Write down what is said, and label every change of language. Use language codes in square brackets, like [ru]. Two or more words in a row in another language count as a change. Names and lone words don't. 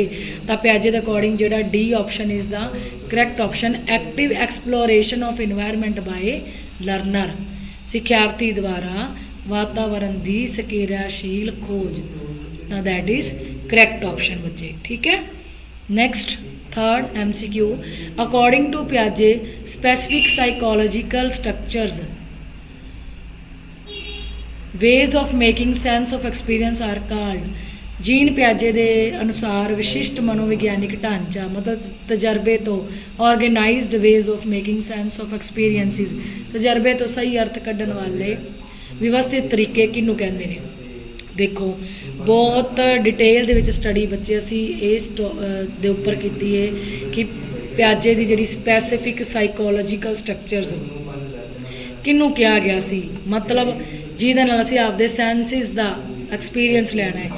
[pa] ਤਾਂ ਪਿਆਜੇ ਦੇ ਅਕੋਰਡਿੰਗ ਜਿਹੜਾ [en] D option is the correct option, active exploration of environment by learner, [pa] ਸਿੱਖਿਆਰਥੀ ਦੁਆਰਾ ਵਾਤਾਵਰਨ ਦੀ ਸਕਿਰਿਆਸ਼ੀਲ ਖੋਜ। ਤਾਂ [en] that is correct option [pa] ਬੱਚੇ, ਠੀਕ ਹੈ। [en] next third MCQ, according to Piaget specific psychological structures ways of making sense of experience are called, [pa] ਜੀਨ ਪਿਆਜੇ ਦੇ ਅਨੁਸਾਰ ਵਿਸ਼ਿਸ਼ਟ ਮਨੋਵਿਗਿਆਨਿਕ ਢਾਂਚਾ ਮਤਲਬ ਤਜਰਬੇ ਤੋਂ [en] organized ways of making sense of experiences, [pa] ਤਜਰਬੇ ਤੋਂ ਸਹੀ ਅਰਥ ਕੱਢਣ ਵਾਲੇ ਵਿਵਸਥਿਤ ਤਰੀਕੇ ਕਿਹਨੂੰ ਕਹਿੰਦੇ ਨੇ। ਦੇਖੋ ਬਹੁਤ ਡਿਟੇਲ ਦੇ ਵਿੱਚ ਸਟੱਡੀ ਬੱਚੇ ਅਸੀਂ ਇਸ ਦੇ ਉੱਪਰ ਕੀਤੀ ਹੈ ਕਿ ਪਿਆਜੇ ਦੀ ਜਿਹੜੀ [en] specific psychological structures [pa] ਕਿਹਨੂੰ ਕਿਹਾ ਗਿਆ ਸੀ, ਮਤਲਬ ਜਿਹਦੇ ਨਾਲ ਅਸੀਂ ਆਪਦੇ ਸੈਂਸਿਸ ਦਾ ਐਕਸਪੀਰੀਅੰਸ ਲੈਣਾ ਹੈ।